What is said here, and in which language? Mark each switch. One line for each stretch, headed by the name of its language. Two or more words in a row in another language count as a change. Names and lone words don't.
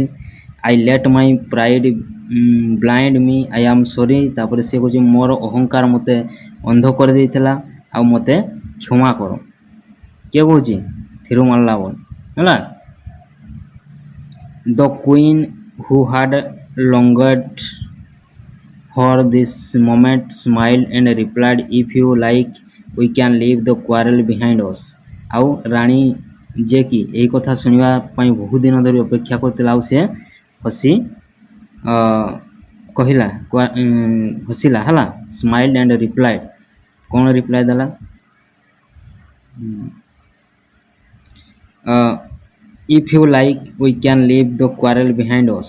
English: I let my pride blind me, I am sorry.
Odia: ତାପରେ ସେ କହୁଛି, ମୋର ଅହଙ୍କାର ମୋତେ ଅନ୍ଧ କରିଦେଇଥିଲା, ଆଉ ମୋତେ କ୍ଷମା କର। କିଏ କହୁଛି? ଥିରୁମାଲ୍ଲାବଲ, ହେଲା।
English: The queen who had longed for this moment smiled and replied, if you like we can leave the quarrel behind us।
Odia: ଆଉ ରାଣୀ ଯେ କି ଏହି କଥା ଶୁଣିବା ପାଇଁ ବହୁତ ଦିନ ଧରି ଅପେକ୍ଷା କରିଥିଲା, ଆଉ ସେ ହସି କହିଲା, ହସିଲା, ହେଲା।
English: smiled and replied,
Odia: କ'ଣ ରିପ୍ଲାଏ ଦେଲା?
English: if you like we can leave the quarrel behind us.